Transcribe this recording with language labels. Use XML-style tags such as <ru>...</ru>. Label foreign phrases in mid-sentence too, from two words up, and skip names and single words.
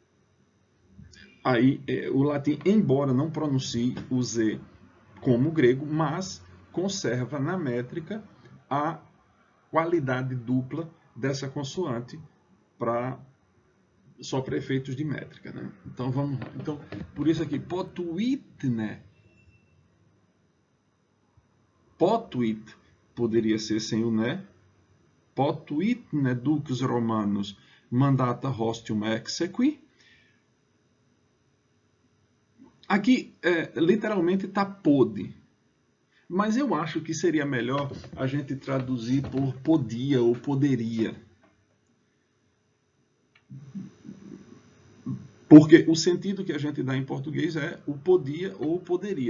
<pt>Aí o latim, embora não pronuncie o Z como o grego, mas conserva na métrica a qualidade dupla dessa consoante só para efeitos de métrica, né? Então vamos, então por isso aqui</pt> <la>potuitne, potuit</la> <pt>poderia ser sem o né,</pt> <la>potuitne dux romanus mandata hostium exequi.</la> <pt>Aqui literalmente está pode, mas eu acho que seria melhor a gente traduzir por podia ou poderia. Porque o sentido que a gente dá em português é o podia ou poderia.</pt>